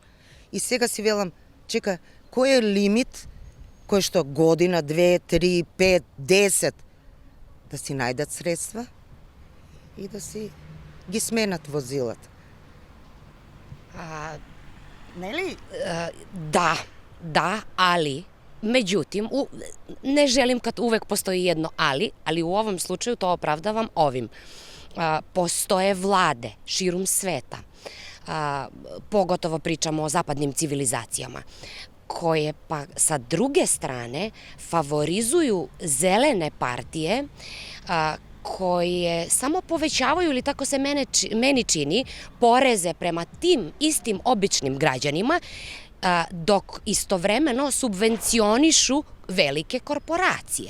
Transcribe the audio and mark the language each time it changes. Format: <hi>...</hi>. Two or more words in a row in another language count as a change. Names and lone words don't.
<mk>И сега си велам, чека, кој е лимит, кој што година, 2, 3, 5, 10, да си најдат средства и да си ги сменат возилата. Нели?</mk> <sr>Da, ali, međutim, ne želim kad uvek postoji jedno ali u ovom slučaju to opravdavam ovim. Postoje vlade širom sveta, pogotovo pričamo o zapadnim civilizacijama, koje pa sa druge strane favorizuju zelene partije koje samo povećavaju, ili tako se meni čini, poreze prema tim istim običnim građanima, dok istovremeno subvencionišu velike korporacije.</sr>